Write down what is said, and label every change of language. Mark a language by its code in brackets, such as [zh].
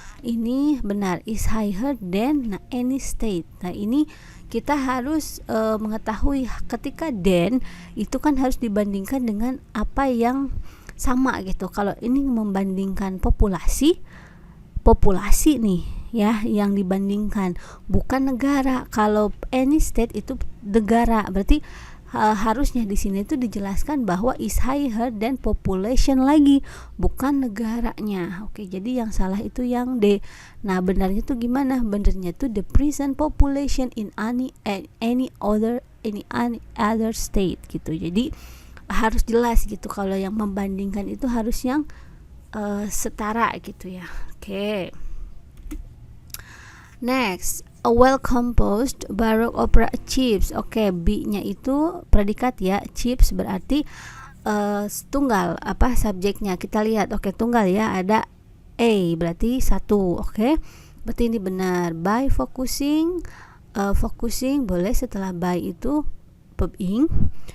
[id] Ini benar, [en] is higher than any state. [id] Nah ini kita harus mengetahui ketika than itu kan harus dibandingkan dengan apa yang sama gitu. Kalau ini membandingkan populasi nih ya, yang dibandingkan bukan negara. Kalau any state itu negara, berarti harusnya di sini itu dijelaskan bahwa is higher than population lagi, bukan negaranya. Oke, jadi yang salah itu yang D. Nah, benarnya tuh gimana? Benarnya tuh [en] the prison population in any other state [id] gitu. Jadi harus jelas gitu, kalau yang membandingkan itu harus yang setara gitu ya. Oke. [en] Next, a well composed baroque opera achieves. [id] Oke, B-nya itu predikat ya, achieves berarti tunggal, apa subjeknya. Kita lihat, oke, tunggal ya, ada A berarti satu. Oke, berarti ini benar. [en] By focusing, [id] focusing boleh setelah by itu verb ing.